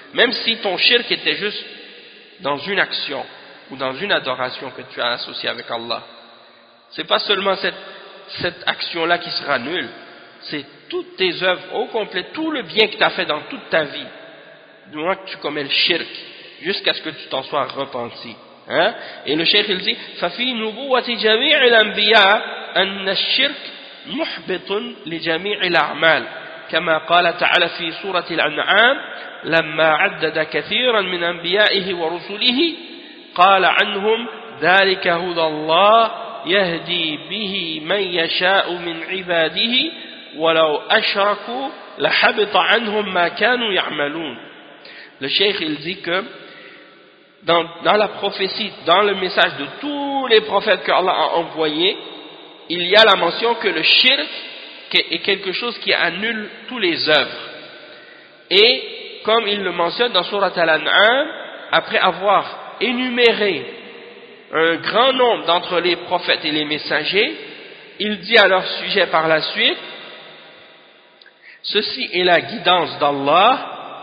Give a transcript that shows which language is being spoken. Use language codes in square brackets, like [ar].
[fr] Même si ton shirk était juste dans une action ou dans une adoration que tu as associée avec Allah. Ce n'est pas seulement cette action-là qui sera nulle. C'est toutes tes œuvres au complet, tout le bien que tu as fait dans toute ta vie, du moment que tu commets le shirk, jusqu'à ce que tu t'en sois repenti. Et le cheikh, il dit [ar] فَفِي نُبُوَّةِ جَمِيعِ الْأَنْبِيَاءِ أَنَّ الشِّرْكِ مُحْبِطٌ لِجَمِيعِ الْأَعْمَالِ كما قال تعالى في سورة الأنعام لما عدد كثيرا من أنبيائه ورسله قال عنهم ذلك هدى الله يهدي به من يشاء من عباده ولو أشركوا لحبط عنهم ما كانوا يعملون. [fr] Le cheikh il dit que dans la prophétie, dans le message de tous les prophètes que Allah a envoyés, il y a la mention que le shirk est quelque chose qui annule toutes les œuvres. Et comme il le mentionne dans Sourate Al-An'am, après avoir énuméré un grand nombre d'entre les prophètes et les messagers, il dit à leur sujet par la suite, ceci est la guidance d'Allah.